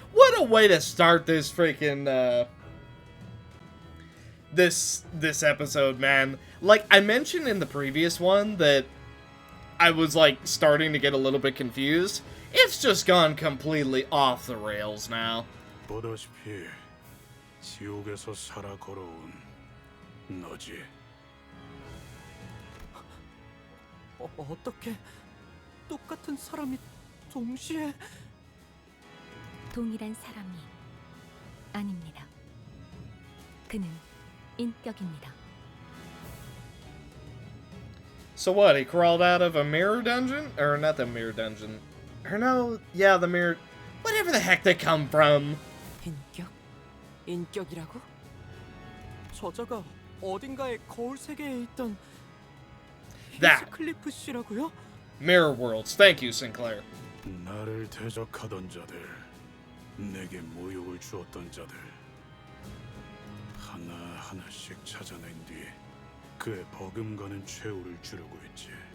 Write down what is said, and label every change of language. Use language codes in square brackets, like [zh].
[en] What a way to start this freaking, this episode, man. Like, I mentioned in the previous one that I was, like, starting to get a little bit confused. It's just gone completely off the rails now. [ko] 보다시피 지옥에서 살아 걸어온 너지. 어떻게 똑같은 사람이 동시에 동일한 사람이 아닙니다. 그는 인격입니다. [en] So what, he crawled out of a mirror dungeon? Or not the mirror dungeon. Or no, yeah, the mirror... Whatever the heck they come from. [ko] 인격? 인격이라고? 저자가 어딘가의 거울 세계에 있던 [en] That. [ko] 히스클리프 씨라고요? [en] Mirror Worlds. Thank you, Sinclair. [ko] 나를 대적하던 자들, 내게 모욕을 주었던 자들 하나하나씩 찾아낸 뒤 그의 버금가는 최후를 주려고 했지.